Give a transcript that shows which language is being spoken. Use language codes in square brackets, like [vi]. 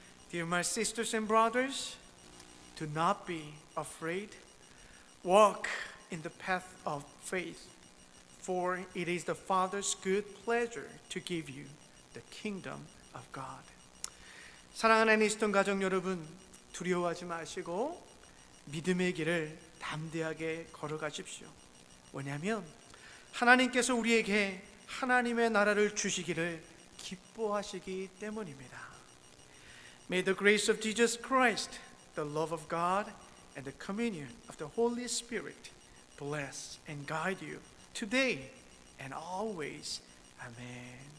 [en] Dear my sisters and brothers, do not be afraid. Walk in the path of faith, for it is the Father's good pleasure to give you the kingdom of God. [ko] 사랑하는 이스톤 가족 여러분, 두려워하지 마시고 믿음의 길을 담대하게 걸어가십시오. 왜냐하면 하나님께서 우리에게 하나님의 나라를 주시기를 기뻐하시기 때문입니다. [en] May the grace of Jesus Christ, the love of God, and the communion of the Holy Spirit bless and guide you today and always. Amen.